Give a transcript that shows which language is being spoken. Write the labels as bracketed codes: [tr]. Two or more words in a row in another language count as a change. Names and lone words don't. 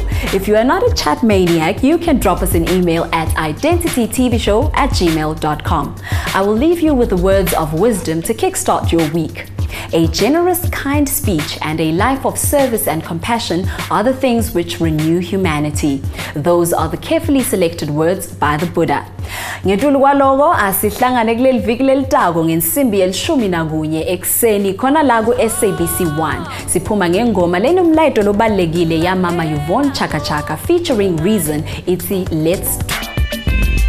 [en] If you are not a chat maniac, you can drop us an email at identitytvshow@gmail.com. I will leave you with the words of wisdom to kickstart your week. A generous, kind speech and a life of service and compassion are the things which renew humanity. Those are the carefully selected words by the Buddha. [ss] Ngedlula kwaloko asihlangane kuleli viki lelitako ngensimbi ye-11 ekseni khona la ku SABC 1. Siphuma ngengoma lenomlayeto lobalekile yamama Yvonne Chaka featuring Reason. [en] It's Let's